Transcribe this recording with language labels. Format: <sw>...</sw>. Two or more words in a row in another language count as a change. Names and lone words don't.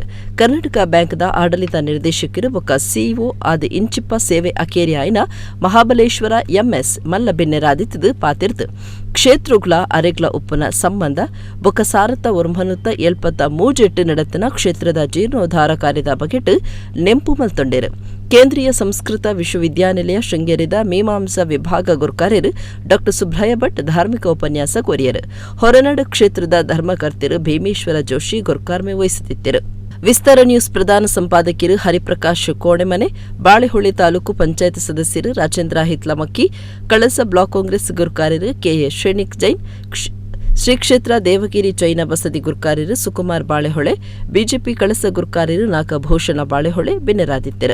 <tcy>ಕರ್ನಾಟಕ ಬ್ಯಾಂಕ್ದ ಆಡಳಿತ ನಿರ್ದೇಶಕರು ಒಕ್ಕ ಸಿಇಒ ಆದ ಇಂಚಿಪ್ಪ ಸೇವೆ ಅಕೇರಿಯಾಯಿನ ಮಹಾಬಲೇಶ್ವರ ಎಂಎಸ್ ಮಲ್ಲಬಿನ್ನೆರಾದಿತ್ತದು ಪಾತಿರ್ದು ಕ್ಷೇತ್ರಗಳ ಅರೆಗ್ಲ ಉಪ್ಪನ ಸಂಬಂಧ ಬೊಕ್ಕ ಸಾರತ ಒರ್ಮನುತ್ತ ಏಳ್ಪತ್ತ ಮೂಜೆಟ್ಟು ನಡತನ ಕ್ಷೇತ್ರದ ಜೀರ್ಣೋದ್ಧಾರ ಕಾರ್ಯದ ಬಗೆಟ್ ನೆಂಪು ಮಲ್ತೊಂಡೇರು. ಕೇಂದ್ರೀಯ ಸಂಸ್ಕೃತ ವಿಶ್ವವಿದ್ಯಾನಿಲಯ ಶೃಂಗೇರಿದ ಮೀಮಾಂಸಾ ವಿಭಾಗ ಗುರುಕಾರ್ಯರು ಡಾ ಸುಬ್ರಹ್ಯ ಭಟ್ ಧಾರ್ಮಿಕ ಉಪನ್ಯಾಸ ಕೊರಿಯರು. ಹೊರನಾಡು ಕ್ಷೇತ್ರದ ಧರ್ಮಕರ್ತರು ಭೀಮೇಶ್ವರ ಜೋಶಿ ಗುರುಕಾರ್ಮೆ ವಹಿಸುತ್ತಿದ್ದರು. ವಿಸ್ತಾರ ನ್ಯೂಸ್ ಪ್ರಧಾನ ಸಂಪಾದಕರು ಹರಿಪ್ರಕಾಶ್ ಕೋಣೆಮನೆ, ಬಾಳೆಹೊಳಿ ತಾಲೂಕು ಪಂಚಾಯತ್ ಸದಸ್ಯರು ರಾಜೇಂದ್ರ ಹಿತ್ಲಮಕ್ಕಿ, ಕಳಸ ಬ್ಲಾಕ್ ಕಾಂಗ್ರೆಸ್ ಗುರುಕಾರ್ಯರು ಕೆಎ ಶ್ರೇಣಿಕ್ ಜೈನ್, ಶ್ರೀ ಕ್ಷೇತ್ರ ದೇವಗಿರಿ ಜೈನ ಬಸದಿ ಗುರುಕಾರ್ಯರು ಸುಕುಮಾರ್ ಬಾಳೆಹೊಳೆ, ಬಿಜೆಪಿ ಕಳಸ ಗುರುಕಾರ್ಯರು ನಾಗಭೂಷಣ ಬಾಳೆಹೊಳೆ ಬೆನ್ನರಾದಿದ್ದರು.</tcy>